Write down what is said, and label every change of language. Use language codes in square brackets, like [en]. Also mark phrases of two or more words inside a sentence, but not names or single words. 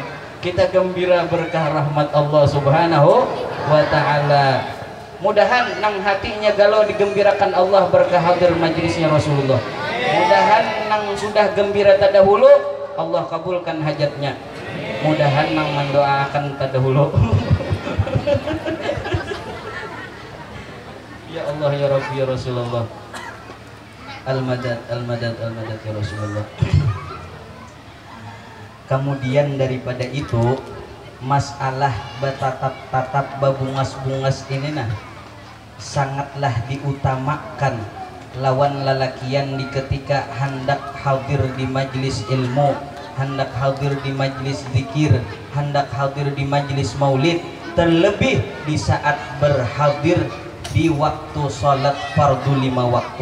[bjn] Kita gembira berkah rahmat Allah [ar] سبحانه وتعالى. [bjn] Mudahan nang hatinya galau digembirakan Allah berkah hadir majlisnya Rasulullah. Mudahan nang sudah gembira terdahulu Allah kabulkan hajatnya. Mudahan nang mendoakan terdahulu. [ar] يا الله يا ربي يا رسول الله. المدد المدد المدد يا رسول الله. [bjn] Kemudian daripada itu masalah bertatap-tatap babungas-bungas ini nah sangatlah diutamakan lawan lalakian di ketika hendak hadir di majlis ilmu, hendak hadir di majlis zikir, hendak hadir di majlis maulid, terlebih di saat berhadir di waktu sholat fardu 5 waktu.